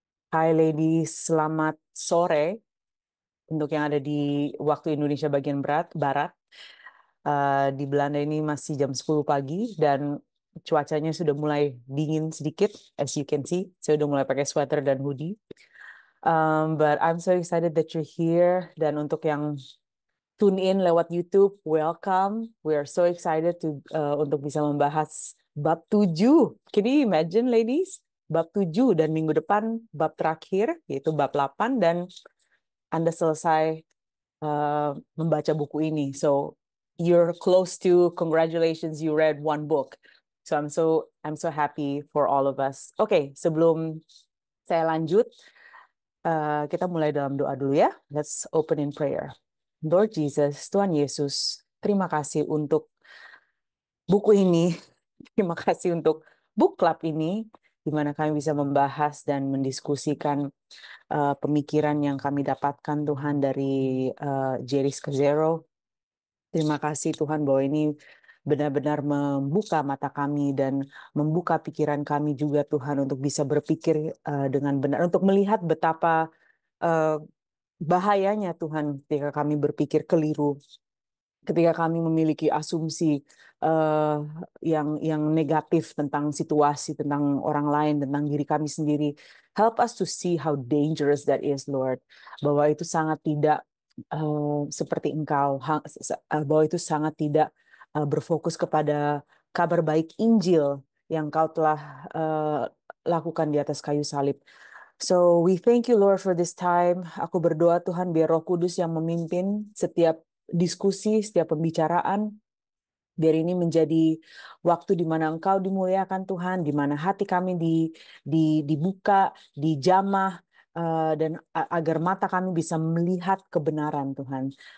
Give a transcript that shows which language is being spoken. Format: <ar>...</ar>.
<id>Hai ladies, selamat sore untuk yang ada di waktu Indonesia bagian barat. Di Belanda ini masih jam 10 pagi dan cuacanya sudah mulai dingin sedikit,</id> <en>as you can see.</en> <id>Saya udah mulai pakai sweater dan hoodie.</id> <en>But I'm so excited that you're here.</en> <id>Dan untuk yang tune in lewat YouTube, welcome.</id> <en>We are so excited</en> <id>untuk bisa membahas bab 7.</id> <en>Can you imagine, ladies?</en> <id>Bab 7 dan minggu depan bab terakhir, yaitu bab 8, dan Anda selesai membaca buku ini.</id> <en>So you're close to congratulations, you read one book. So I'm so happy for all of us.</en> <id>Oke, sebelum saya lanjut, kita mulai dalam doa dulu ya.</id> <en>Let's open in prayer.</en> <id>Lord Jesus, Tuhan Yesus, terima kasih untuk buku ini. Terima kasih untuk book club ini, di mana kami bisa membahas dan mendiskusikan pemikiran yang kami dapatkan Tuhan dari Jerry Scazzero. Terima kasih Tuhan bahwa ini benar-benar membuka mata kami dan membuka pikiran kami juga Tuhan untuk bisa berpikir dengan benar, untuk melihat betapa uh, bahayanya Tuhan ketika kami berpikir keliru, ketika kami memiliki asumsi uh, yang negatif tentang situasi, tentang orang lain, tentang diri kami sendiri.</id> <en>Help us to see how dangerous that is, Lord.</en> <id>Bahwa itu sangat tidak seperti Engkau, bahwa itu sangat tidak berfokus kepada kabar baik Injil yang Kau telah lakukan di atas kayu salib.</id> <en>So we thank you Lord for this time.</en> <id>Aku berdoa Tuhan biar Roh Kudus yang memimpin setiap diskusi, setiap pembicaraan. Biar ini menjadi waktu di mana Engkau dimuliakan Tuhan, di mana hati kami dibuka, dijamah, dan agar mata kami bisa melihat kebenaran Tuhan.</id>